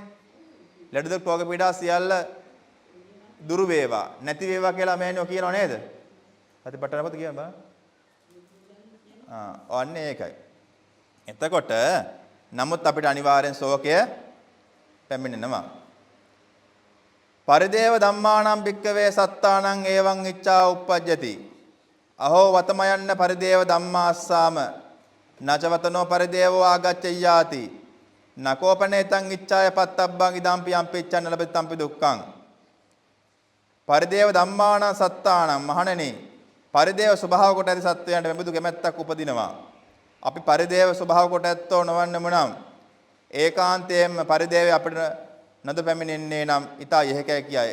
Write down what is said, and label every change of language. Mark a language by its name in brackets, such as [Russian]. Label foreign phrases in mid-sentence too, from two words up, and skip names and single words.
[Sinhala] ලෙඩ දුක් රෝග පීඩා සියල්ල දුරු වේවා නැති වේවා කියලා මෑණියෝ කියනව නේද? හතිපට්ටන පොත කියන්න බෑ. ඔන්නේ ඒකයි. එතකොට නමුත් අපිට අනිවාර්යෙන් ශෝකය පැමිණෙනවා. [Pali] පරිදේව ධම්මාණං භික්කවේ සත්තාණං එවං ඉච්ඡා උප්පජ්ජති. අහෝ වතමයන්න පරිදේව ධම්මාස්සාම නචවතනෝ පරිදේවෝ ආගච්ඡයාති. නකෝපනේතං ඉච්ඡාය පත්තබ්බං ඉදම්පි යම්පිච්ඡන්න ලබෙත්තම්පි දුක්ඛං. පරිදේව ධම්මාණං සත්තාණං [Sinhala] මහණෙනි පරිදේව ස්වභාව කොට ඇති සත්වයන්ට මෙබඳු කැමැත්තක් උපදිනවා. අපි පරිදේව ස්වභාව කොට ඇත්තෝ නොවන්නම නම් ඒකාන්තයෙන්ම පරිදේවය අපිට නද පැමිණෙන්නේ නම් ඊතා යහකයි කියයි.